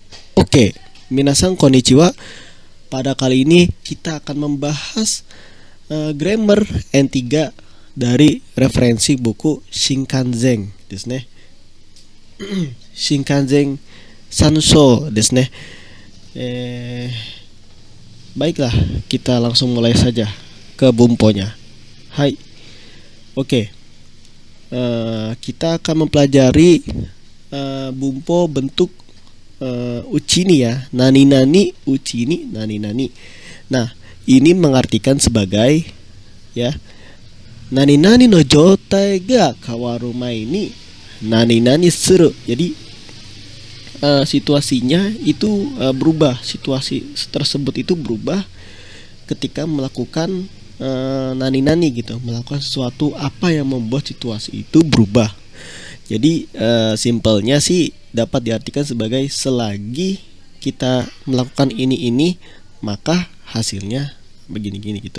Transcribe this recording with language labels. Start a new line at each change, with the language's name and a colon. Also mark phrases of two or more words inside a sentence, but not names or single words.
Indonesian: Oke,
Japanese: 皆さんこんにちは.
Indonesian: Pada kali ini kita akan membahas grammar N3 dari referensi buku Shinkansen
Japanese: ですね. Shinkansen Sansho desu ne.
Indonesian: Baiklah, kita langsung mulai saja ke bumponya. Hai. Oke. Kita akan mempelajari bumpo bentuk uchini ya,
Japanese: 何々,
Indonesian: uchini,
Japanese: 何々.
Indonesian: Nah, ini mengartikan sebagai ya,
Japanese: 何々の状態が変わる前に何々する.
Indonesian: Jadi situasinya itu berubah, situasi tersebut itu berubah ketika melakukan
Japanese: 何々
Indonesian: gitu, melakukan sesuatu apa yang membuat situasi itu berubah. Jadi simpelnya sih dapat diartikan sebagai selagi kita melakukan ini maka hasilnya begini-gini gitu.